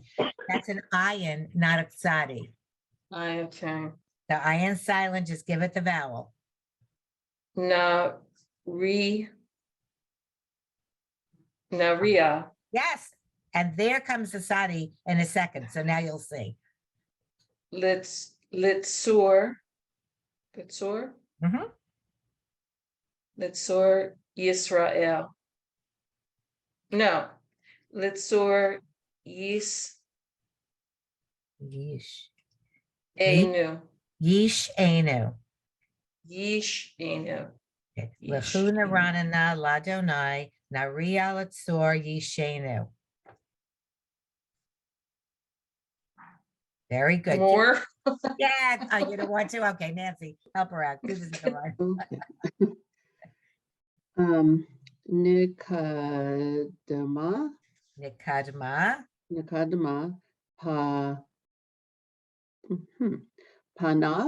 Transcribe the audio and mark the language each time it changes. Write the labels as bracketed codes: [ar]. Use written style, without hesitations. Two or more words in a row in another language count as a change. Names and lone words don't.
[en] That's an ayin, not a tzadi. Okay. The ayin silent, just give it the vowel. [he] Naria. [en] Yes. And there comes the sadi in a second. So now you'll see. [he] Litzur. [en] Mm-hmm. [he] לצור ישראל. No. לצור ישענו. ישענו. ישענו. לכו נרננה ליהוה נריעה לצור ישענו. [en] Very good. More? Yeah, you don't want to? Okay, Nancy, help her out. Do this in the line. [he] נקדמה פניו.